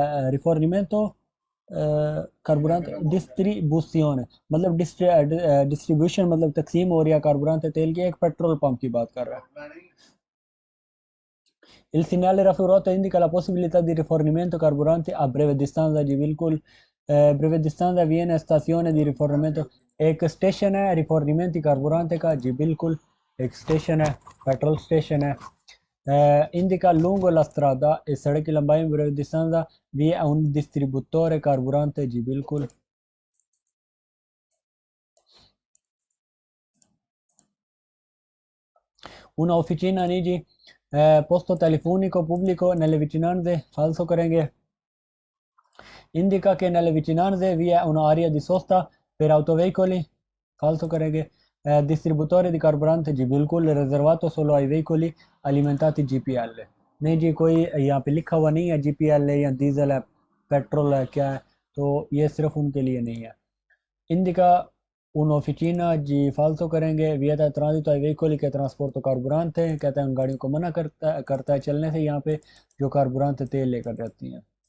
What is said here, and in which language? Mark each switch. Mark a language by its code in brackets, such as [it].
[hi] Rifornimento carburante distribuzione मतलब distribution मतलब तकसीम हो रही है कार्बुरेंट तेल की, एक पेट्रोल पंप की बात कर रहा है। [it] Il segnale raffigurato indica la possibilità di rifornimento carburante a breve distanza जी बिल्कुल, breve distanza viene stazione di rifornimento, [hi] एक स्टेशन है रिफॉर्निमेंट कार्बुरेंट का जी बिल्कुल, एक स्टेशन है, पेट्रोल स्टेशन है। [it] indica lungo la strada, [hi] इस सड़क की लंबाई में [it] breve distanza vi è un distributore carburante जी बिल्कुल। una officina नहीं जी, posto telefonico pubblico nelle vicinanze, falso करेंगे। indica che nelle vicinanze vi è un'area di sosta per autoveicoli, falso करेंगे। distributore di carburante [hi] जी बिल्कुल, रिजर्वाto solo ai veicoli alimentati GPL, नहीं जी कोई यहाँ पे लिखा हुआ नहीं है GPL है या डीजल है पेट्रोल है क्या है, तो ये सिर्फ उनके लिए नहीं है। [it] indica un'officina [hi] जी फाल्सो करेंगे। [it] vieta transito ai veicoli che trasporto carburante, [hi] कहता है उन गाड़ियों को मना करता है चलने से यहाँ पे जो कार्बुरांत तेल लेकर जाती हैं।